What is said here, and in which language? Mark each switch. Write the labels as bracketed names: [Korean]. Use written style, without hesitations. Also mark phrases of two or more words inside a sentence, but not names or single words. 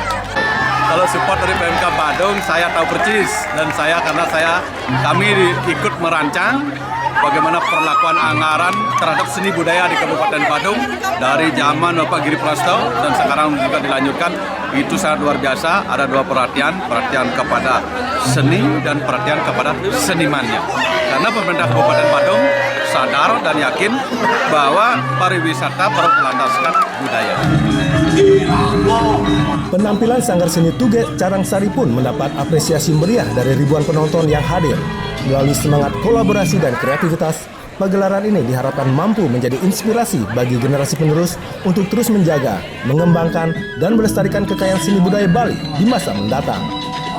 [Indonesian] Kalau support dari PMK Badung, saya tahu persis dan karena kami ikut merancang bagaimana perlakuan anggaran terhadap seni budaya di Kabupaten Badung dari zaman Bapak Giri Prasto dan sekarang juga dilanjutkan. Itu sangat luar biasa. Ada dua perhatian kepada seni dan perhatian kepada senimannya. Karena pemerintah Kabupaten Badung sadar dan yakin bahwa pariwisata berlandaskan budaya. Penampilan sanggar seni Tuge Carangsari pun mendapat apresiasi meriah dari ribuan penonton yang hadir. Melalui semangat kolaborasi dan kreativitas, pagelaran ini diharapkan mampu menjadi inspirasi bagi generasi penerus untuk terus menjaga, mengembangkan, dan melestarikan kekayaan seni budaya Bali di masa mendatang.